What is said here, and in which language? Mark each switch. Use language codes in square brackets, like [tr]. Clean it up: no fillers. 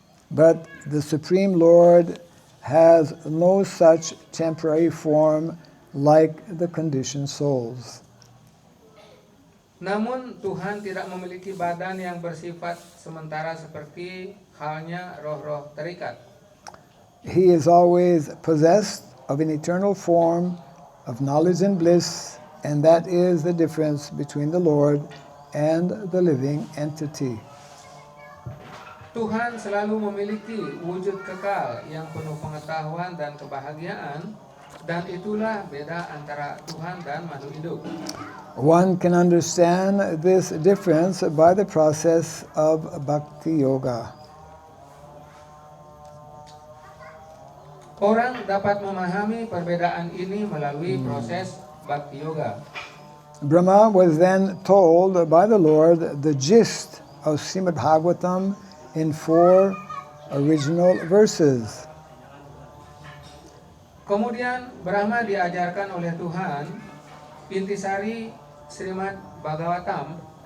[en] But the Supreme Lord has no such temporary form like the conditioned souls. [id] Namun Tuhan tidak memiliki badan yang bersifat sementara seperti halnya roh-roh terikat. [en] He is always possessed of an eternal form of knowledge and bliss, and that is the difference between the Lord and the living entity. [id] Tuhan selalu memiliki wujud kekal yang penuh pengetahuan dan kebahagiaan, dan itulah beda antara Tuhan dan makhluk hidup. [en] One can understand this difference by the process of bhakti yoga. [id] Orang dapat memahami perbedaan ini melalui proses bhakti yoga. [en] Brahma was then told by the Lord the gist of Srimad Bhagavatam in 4 original verses. [id] Kemudian Brahma diajarkan oleh Tuhan intisari Srimad Bhagavatam